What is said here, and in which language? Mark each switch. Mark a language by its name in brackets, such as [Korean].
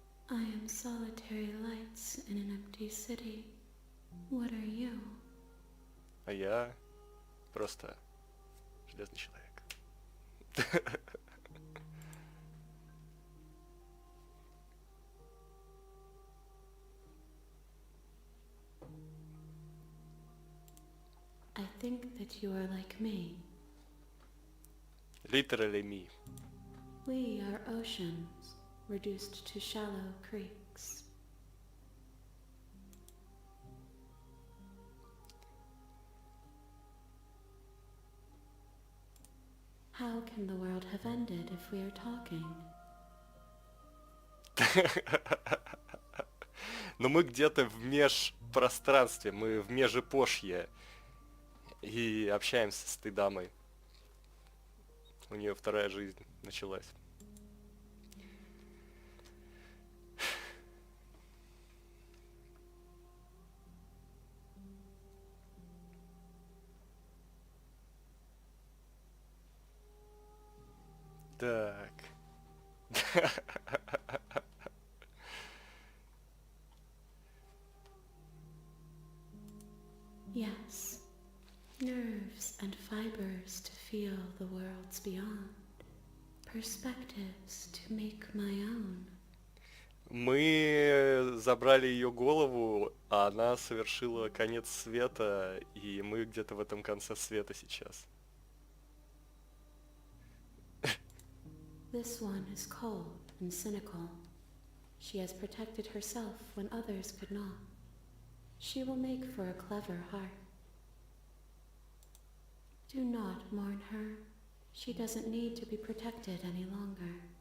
[English] I am solitary lights in an empty city. What are you? [Russian] А я просто железный человек. [English] I think that you are like me. Literally me. We are oceans, reduced to shallow creeks. How can the world have ended if we are talking? [Russian] Но мы где-то в межпространстве, мы в межэпошье. И общаемся с этой дамой. У нее вторая жизнь началась. Так. [English] Yes, nerves and fibers to feel the worlds beyond, perspectives to make my own. [Russian] Мы забрали ее голову, а она совершила конец света, и мы где-то в этом конце света сейчас. [English] This one is cold and cynical. She has protected herself when others could not. She will make for a clever heart. Do not mourn her. She doesn't need to be protected any longer.